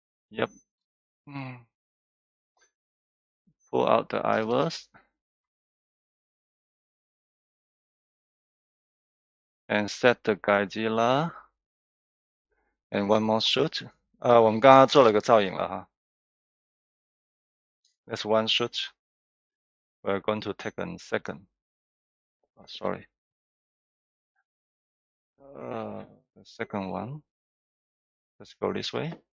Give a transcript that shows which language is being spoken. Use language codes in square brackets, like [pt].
[en] Yep. Pull out the IVUS and set the Godzilla and one more shoot. [zh] 我们刚刚做了个造影了哈。 [en] That's one shoot. We're going to take a second. Sorry. The second one. Let's go this way.